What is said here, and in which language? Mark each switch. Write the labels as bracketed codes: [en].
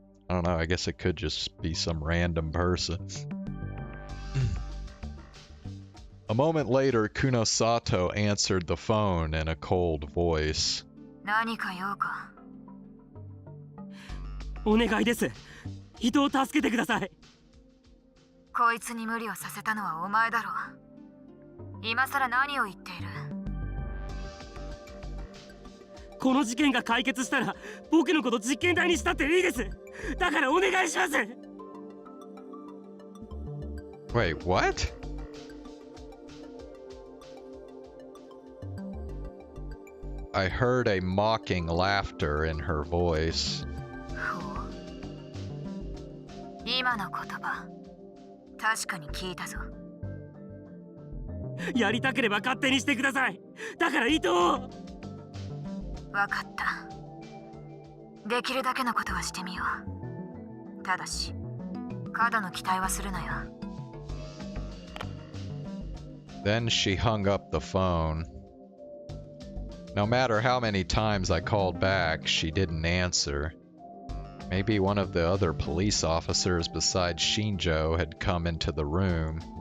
[en] I don't know, I guess it could just be some random person. A moment later, Kunosato answered the phone in a cold voice. [ja] 何か用かお願いです伊藤を助けてくださいこいつに無理をさせたのはお前だろう今さら何を言っているこの事件が解決したら僕のこと実験台にしたっていいですだからお願いします [en] Wait, what? I heard a mocking laughter in her voice. [ja] 今の言葉確かに聞いたぞやりたければ勝手にしてくださいだから伊藤わかったできるだけのことはしてみようただし過度の期待はするなよ [en] Then she hung up the phone. No matter how many times I called back, she didn't answer. Maybe one of the other police officers besides Shinjo had come into the room.